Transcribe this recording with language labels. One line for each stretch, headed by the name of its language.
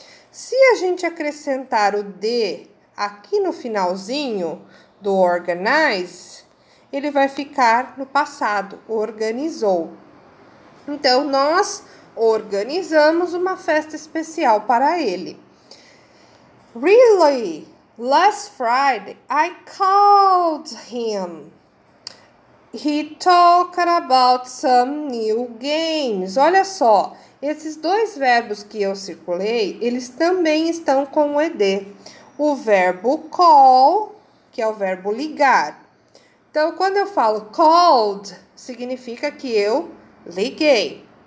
Portuguese: Se a gente acrescentar o d aqui no finalzinho do organize, ele vai ficar no passado, organizou. Então, nós organizamos uma festa especial para ele.
English: Really? Last Friday, I called him. He talked about some new games.
Portuguese: Olha só, esses dois verbos que eu circulei, eles também estão com o ed. O verbo call, que é o verbo ligar. Então, quando eu falo called, significa que eu liguei.